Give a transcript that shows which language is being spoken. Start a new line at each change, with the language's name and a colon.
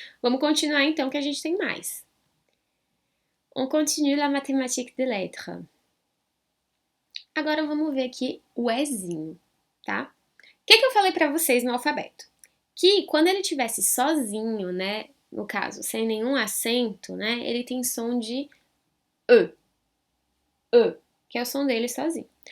Portuguese: Vamos continuar então que a gente tem mais.
French: On continue la mathématique des lettres.
Portuguese: Agora vamos ver aqui o Ezinho, tá? O que eu falei pra vocês no alfabeto? Que quando ele estivesse sozinho, né? No caso, sem nenhum acento, né? Ele tem som de E. E, que é o som dele sozinho.